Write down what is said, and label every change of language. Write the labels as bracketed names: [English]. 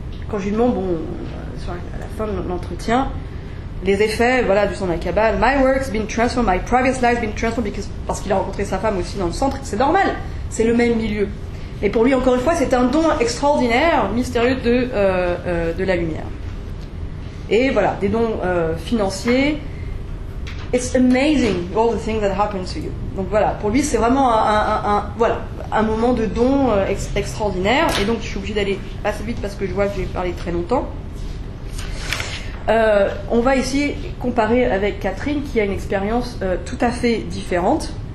[French] Quand je lui demande, bon, à la fin de l'entretien, les effets, voilà, du son de la cabale. [English] My work's been transformed, [French] my private life's been transformed parce qu'il a rencontré sa femme aussi dans le centre. C'est normal, c'est le même milieu. Et pour lui, encore une fois, c'est un don extraordinaire, mystérieux de la lumière. Et voilà, des dons financiers. [English] It's amazing all the things that happen to you. [French] Donc voilà, pour lui c'est vraiment un moment de don extraordinaire. Et donc je suis obligée d'aller assez vite parce que je vois que j'ai parlé très longtemps. On va ici comparer avec Catherine qui a une expérience tout à fait différente.